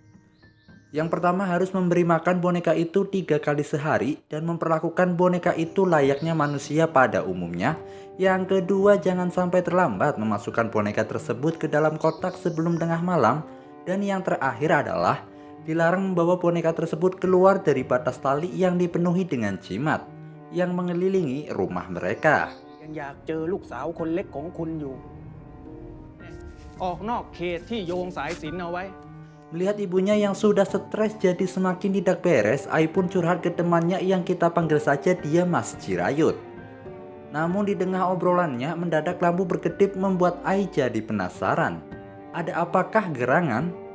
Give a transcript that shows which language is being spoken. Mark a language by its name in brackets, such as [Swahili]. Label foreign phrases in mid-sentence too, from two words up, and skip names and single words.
[Indonesian] Yang pertama harus memberi makan boneka itu 3 kali sehari dan memperlakukan boneka itu layaknya manusia pada umumnya. Yang kedua, jangan sampai terlambat memasukkan boneka tersebut ke dalam kotak sebelum tengah malam. Dan yang terakhir adalah dilarang membawa boneka tersebut keluar dari batas tali yang dipenuhi dengan jimat yang mengelilingi rumah mereka. [Thai] ยังอยากเจอลูกสาวคนเล็กของคุณอยู่ออกนอกเขตที่โยงสายสิญจน์เอาไว้ [Indonesian] Melihat ibunya yang sudah stres jadi semakin tidak beres, Ai pun curhat ke temannya yang kita panggil saja dia Mas Jirayut. Namun di tengah obrolannya, mendadak lampu berkedip membuat Ai jadi penasaran. Ada apakah gerangan?